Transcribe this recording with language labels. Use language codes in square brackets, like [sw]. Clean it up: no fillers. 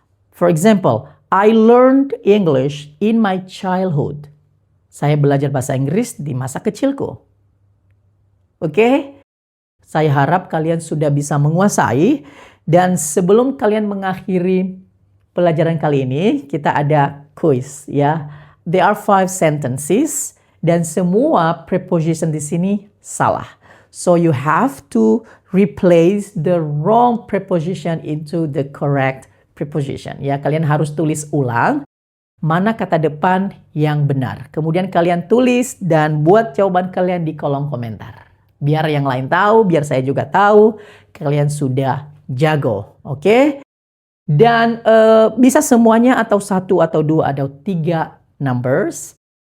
[en] For example, I learned English in my childhood. [id] Saya belajar bahasa Inggris di masa kecilku. Oke? Saya harap kalian sudah bisa menguasai. Dan sebelum kalian mengakhiri pelajaran kali ini, kita ada quiz ya. [en] There are 5 sentences [id] dan semua preposition di sini salah. [en] So you have to replace the wrong preposition into the correct preposition. [id] Ya, kalian harus tulis ulang mana kata depan yang benar. Kemudian kalian tulis dan buat jawaban kalian di kolom komentar. Biar yang lain tahu, biar saya juga tahu kalian sudah jago. Oke? Dan bisa semuanya atau 1 atau 2 atau 3 numbers.